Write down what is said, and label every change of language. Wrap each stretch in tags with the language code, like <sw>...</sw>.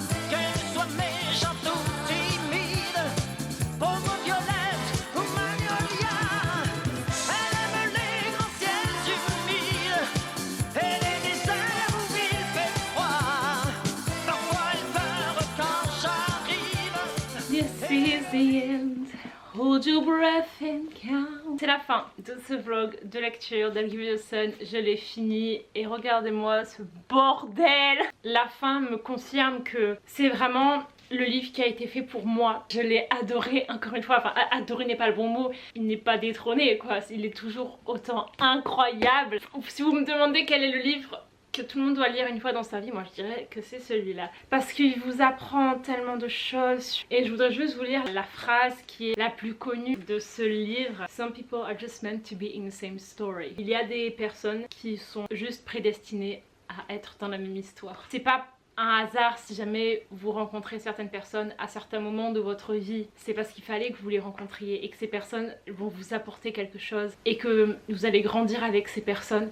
<fr>Qu'elles soient méchantes ou timides, pauvres violettes ou magnolias, elles aiment les grands ciels humides et les déserts où il fait froid. Parfois elles pleurent quand j'arrive.</fr> <en>This is the end. Hold your breath and count.</en> <fr>C'est la fin de ce vlog de lecture d'I'll Give You the Sun. Je l'ai fini et regardez-moi ce bordel. La fin me confirme que c'est vraiment le livre qui a été fait pour moi. Je l'ai adoré, encore une fois. Enfin, adoré n'est pas le bon mot. Il n'est pas détrôné, quoi. Il est toujours autant incroyable. Si vous me demandez quel est le livre que tout le monde doit lire une fois dans sa vie, moi je dirais que c'est celui-là. Parce qu'il vous apprend tellement de choses. Et je voudrais juste vous lire la phrase qui est la plus connue de ce livre.</fr> <en>Some people are just meant to be in the same story.</en> <fr>Il y a des personnes qui sont juste prédestinées à être dans la même histoire. C'est pas un hasard si jamais vous rencontrez certaines personnes à certains moments de votre vie. C'est parce qu'il fallait que vous les rencontriez et que ces personnes vont vous apporter quelque chose et que vous allez grandir avec ces personnes.</fr>